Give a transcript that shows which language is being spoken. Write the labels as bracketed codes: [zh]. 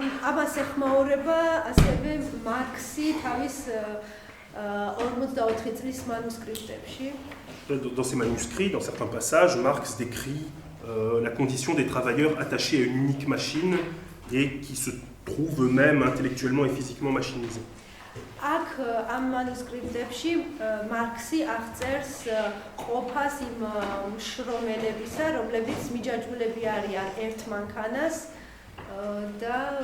[ka] ამას ეხმაურება ასევე მარქსი თავის 44 წლის მანუსკრიპტებში. [fr] Dans ces manuscrits, dans certains passages, Marx décrit la condition des travailleurs attachés à une unique machine et qui se trouvent eux-mêmes intellectuellement et physiquement machinisés. [ka] აქ ამ მანუსკრიპტებში მარქსი აღწერს ყოფას იმ მშრომელებისა, რომლებიც მიჯაჭვულები არიან ერთ მანქანას და